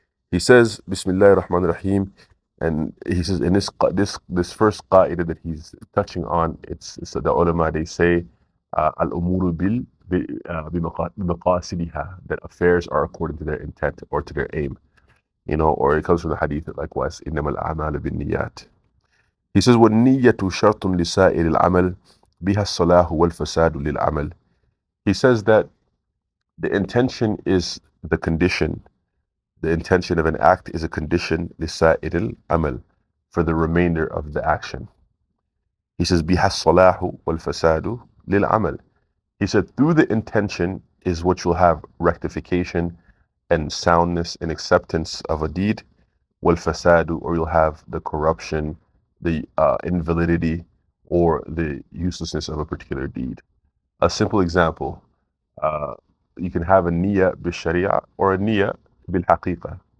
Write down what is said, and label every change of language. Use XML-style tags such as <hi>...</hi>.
<en>He says, Bismillah ar-Rahman ar-Rahim, and he says in this first qaida that he's touching on, it's the ulama, they say,</en> <ar>al-umuru bimaqasidiha,</ar> <en>that affairs are according to their intent or to their aim. You know, or it comes from the hadith likewise,</en> <ar>innama al-a'malu bin-niyat. He says, وَالنِّيَّةُ شَرْطٌ لِسَائِرِ الْعَمَلِ بِهَا الصَّلَاحُ وَالْفَسَادُ لِلْعَمَلِ.</ar> <en>He says that the intention is the condition. The intention of an act is a condition,</en> <ar>لِسَائِرِ الْعَمَلِ,</ar> <en>for the remainder of the action. He says,</en> <ar>بِهَا الصَّلَاحُ وَالْفَسَادُ لِلْعَمَلِ.</ar> <en>He said, through the intention is what you'll have rectification and soundness and acceptance of a deed, وَالْفَسَادُ, or you'll have the corruption, the invalidity, or the uselessness of a particular deed. A simple example, you can have a</en> <ar>niyyah bil-sharia</ar> <en>or a</en> <ar>niyyah bil-haqiqah.</ar>